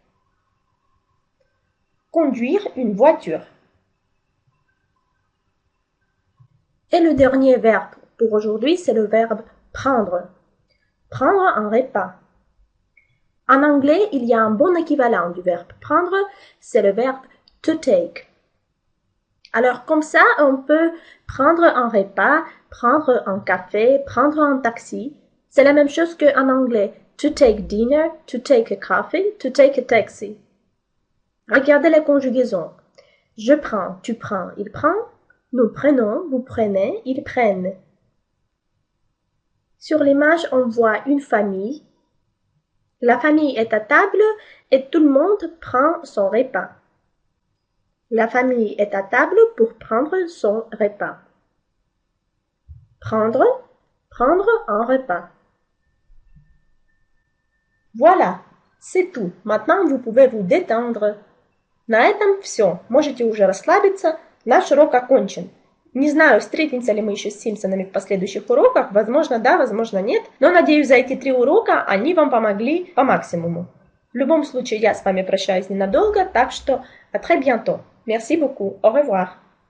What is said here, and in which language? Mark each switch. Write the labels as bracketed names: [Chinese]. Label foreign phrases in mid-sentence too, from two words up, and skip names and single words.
[French] Conduire une voiture. Et le dernier verbe pour aujourd'hui, c'est le verbe prendre. Prendre un repas. En anglais, il y a un bon équivalent du verbe prendre, c'est le verbe [English] to take. [French] Alors comme ça, on peut prendre un repas, prendre un café, prendre un taxi. C'est la même chose qu'en anglais. [English] To take dinner, to take a coffee, to take a taxi. [French] Regardez les conjugaisons. Je prends, tu prends, il prend. Nous prenons, vous prenez, ils prennent. Sur l'image, on voit une famille. La famille est à table et tout le monde prend son repas. La famille est à table pour prendre son repas. Prendre, prendre un repas. Voilà, c'est tout. Maintenant, vous pouvez vous détendre. [Russian] На этом все. Можете уже расслабиться. Наш урок окончен. Не знаю, встретимся ли мы еще с Симпсонами в последующих уроках. Возможно, да, возможно, нет. Но надеюсь, за эти 3 урока они вам помогли по максимуму. В любом случае, я с вами прощаюсь ненадолго, так что [French] à très bientôt. Merci beaucoup. Au revoir.